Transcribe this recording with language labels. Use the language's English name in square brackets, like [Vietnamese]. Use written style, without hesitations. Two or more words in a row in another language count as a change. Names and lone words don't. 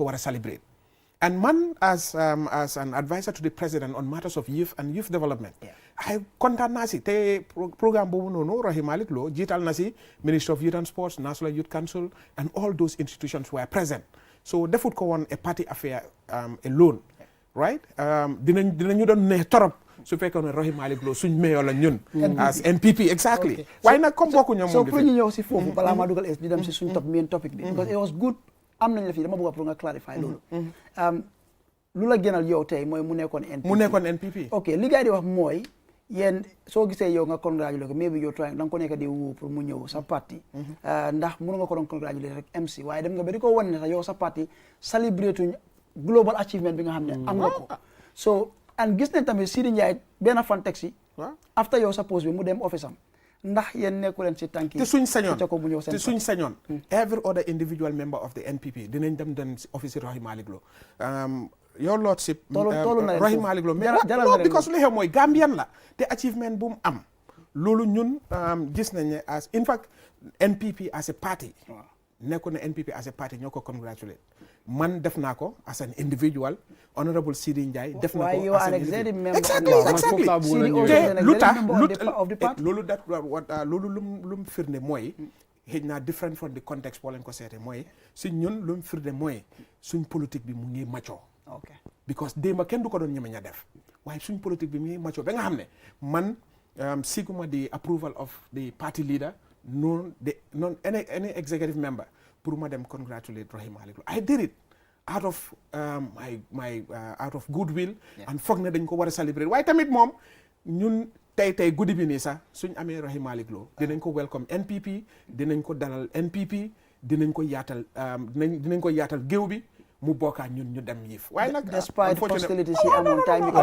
[Wolof] war a [English] celebrate and man as an advisor to the president on matters of youth and youth development [Wolof] ay kontaan naa si te programme boobu noonu Rahi Malick Lowe jiital na si [English] Ministry of Youth and Sports National Youth Council and all those institutions were present so [Wolof] defut ko woon [English] a party affair alone right [Wolof] dinañu doon ne torop su fekkoon ne Rahi Malick Lowe suñ meeyoo la ñun [English] as NPP exactly [Wolof] waaye nag comme bokku ñoom moom so pour ñu ñëw si foofu balaa maa dugal di dem si suñ [English] main topic [Wolof] bi [English] because it was good [Wolof] am nañ la fii dama bëgg pour nga clarify loolu lu la gënal yow tey mooy mu nekkoon NPP ok li gars yi di wax mooy yéen soo gisee yow nga congratulé ko maybe yow trying da nga ko nekk di woo pour mu ñëw sa parti ndax mënu nga ko doon congratulé rek MC waaye dem nga ba di ko wane ne sax yow sa parti [English] celebrate global achievement [Wolof] bi nga xam ne am nga ko so and gis nañ tamit Sidi Ndiaye benn fan teg si after yow sa post bi mu dem office am ndax yéen nekku leen si tànki te suñ sañoon [English] every other individual member of the NPP [Wolof] dinañ dem si office Rahi Malick Lowe [English] your lordship [Wolof] Rahi Malick Lowe mais because li xew mooy Gambian la te achievement bu mu am loolu ñun gis nañ ne [English] as in fact NPP as a party [Wolof] nekku ne [English] NPP as a party [Wolof] ñoo ko congratulate man def naa ko [English] as an individual [Wolof] honorable Sidi Ndiaye def na ko [English] as an individual exactly [Wolof] loolu lu mu firnde mooy xëy na [English] different from the context [Wolof] boo leen ko seete mooy si ñun lu mu firnde mooy suñ politique bi mu ngi mature because démba kenn du ko doon ñeme ña def waaye suñ politique bi mu ngi mature ba nga xam ne man siguma [English] the approval of the party leader non any executive member [Wolof] pour ma dem congratulate Rahi Malick Lowe [English] I did it out of my out of goodwill [Wolof] and foog ne dañ ko war a celebrate waaye tamit moom ñun tey guddi bi nii sax suñ amee Rahi Malick Lowe dinañ ko welcome NPP dinañ ko dalal NPP dinañ ko yaatal dinañ ko yaatal géew bi mu bokkaat ñun ñu dem yëf waaye nag [English] despite hostility [Wolof] si amoon time yi